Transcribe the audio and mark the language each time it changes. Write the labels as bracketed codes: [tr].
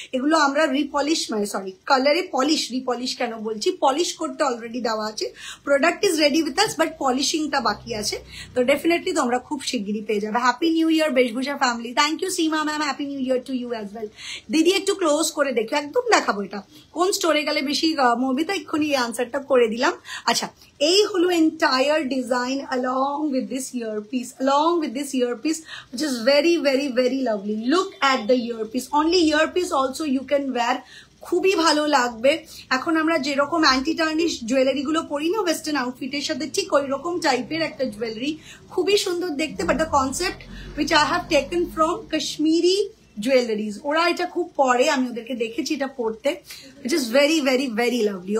[bn] এগুলো আমরা রিপলিশ, মানে সরি কালারে পলিশ, রিপলিশ কেন বলছি, পলিশ করতে অলরেডি দেওয়া আছে। [en] product is ready with us, [bn] but পলিশিংটা বাকি আছে। তো ডেফিনেটলি তোমরা খুব শিগগিরই পেয়ে যাবে। [en] Happy new year বেশভূষা family, thank you Seema ma'am, happy new year to you as well. [bn] দিদি একটু ক্লোজ করে দেখো, একদম দেখাবো এটা কোন স্টোরে গেলে বেশি মবিতা, এক্ষুনি এই আনসারটা করে দিলাম। আচ্ছা, এই হলো entire design [en] along with this earpiece, which is very very very lovely. Look at the earpiece, only earpiece also you can wear, [bn] খুবই ভালো লাগবে। এখন আমরা যেরকম অ্যান্টি টার্নিশ জুয়েলারি গুলো পরি না ওয়েস্টার্ন আউটফিটের সাথে, ঠিক ওই রকম টাইপের একটা জুয়েলারি, খুবই সুন্দর দেখতে। [en] but the concept which I have taken from Kashmiri [bn] jewelleries, ওরা এটা খুব পরে, আমি ওদেরকে দেখেছি এটা পড়তে, [en] It is very very very lovely.